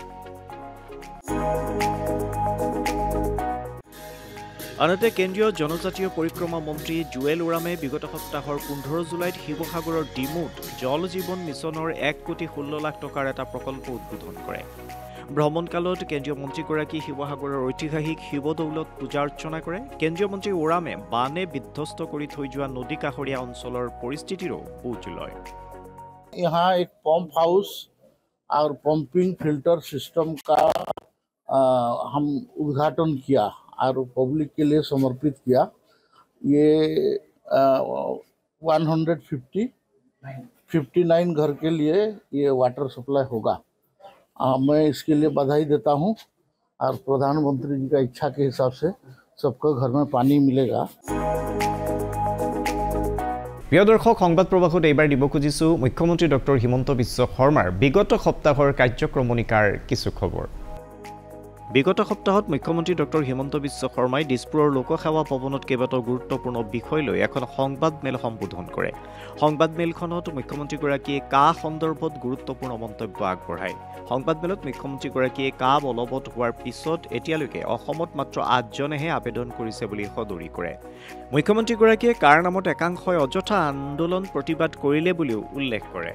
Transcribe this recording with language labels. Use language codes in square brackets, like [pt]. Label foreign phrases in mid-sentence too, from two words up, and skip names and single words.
[as] আনহাতে কেন্দ্ৰীয় জনজাতীয় পৰিক্ৰমা মন্ত্ৰী জুৱেল ওৰামে বিগত সপ্তাহৰ 15 জুলাইত শিৱসাগৰৰ ডিমুত জল জীৱন মিছনৰ 1,16,00,000 টকাৰ এটা প্ৰকল্প উদ্বোধন কৰে ভ্ৰমণকালত কেন্দ্ৰীয় মন্ত্ৰীগৰাকী শিৱসাগৰৰ ঐতিহাসিক শিৱদৌলত পূজা অৰ্চনা কৰে কেন্দ্ৰীয় মন্ত্ৰী ওৰামে বানে বিধ্বস্ত কৰি থৈ যোৱা নদী কাষৰীয়া অঞ্চলৰ পৰিস্থিতিৰো বুজ লয় [hi] यहाँ एक [en] pump house [hi] और [en] pumping filter system [hi] का हम उद्घाटन किया और पब्लिक के लिए समर्पित किया ये 159 घर के लिए ये [en] water supply [hi] होगा मैं इसके लिए बधाई देता हूँ और प्रधानमंत्री जी का इच्छा के हिसाब से सबको घर में पानी मिलेगा [as] প্ৰিয় দৰ্শক সংবাদ প্ৰবাহত এইবাৰ দিব খুজিছো মুখ্যমন্ত্ৰী ডক্টৰ হিমন্ত বিশ্ব শৰ্মাৰ বিগত সপ্তাহৰ কাৰ্যক্ৰমণিকাৰ কিছু খবৰ বিগত সপ্তাহত মুখ্যমন্ত্ৰী ডক্টৰ হিমন্ত বিশ্ব শৰ্মাই দিছপুৰৰ লোকসেৱা ভৱনত কেইবাটাও গুৰুত্বপূৰ্ণ বিষয় লৈ এখন সংবাদমেল সম্বোধন কৰে সংবাদমেলখনত মুখ্যমন্ত্ৰীগৰাকীয়ে কা সন্দৰ্ভত গুৰুত্বপূৰ্ণ মন্তব্য আগবঢ়ায় সংবাদমেলত মুখ্যমন্ত্ৰীগৰাকীয়ে কা বলবৎ হোৱাৰ পিছত এতিয়ালৈকে অসমত মাত্ৰ 8জনেহে আবেদন কৰিছে বুলি সদৰি কৰে মুখ্যমন্ত্ৰীগৰাকীয়ে কাৰ নামত একাংশই অযথা আন্দোলন প্ৰতিবাদ কৰিলে বুলিও উল্লেখ কৰে